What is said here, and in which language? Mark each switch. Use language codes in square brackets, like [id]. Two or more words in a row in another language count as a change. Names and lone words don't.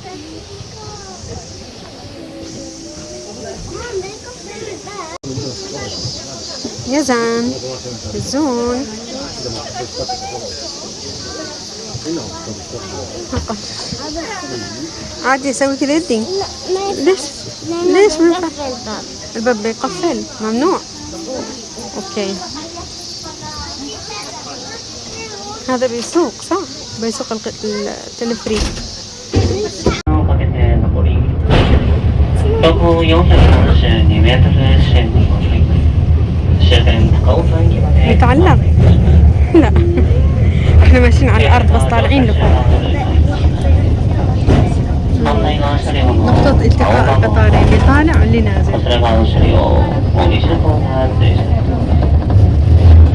[ar] يزن الزون عادي يسوي كذا يدي. ليش ما ينفع؟ الباب بيقفل، ممنوع. اوكي. هذا بيسوق صح؟ بيسوق التلفريك. [ja] 標高472メートル地点にございます。終点高尾山駅まで。 [ar] نتعلم؟ لا احنا ماشيين على الأرض بس طالعين لفوق. نقطة التقاء القطارين، اللي طالع واللي نازل.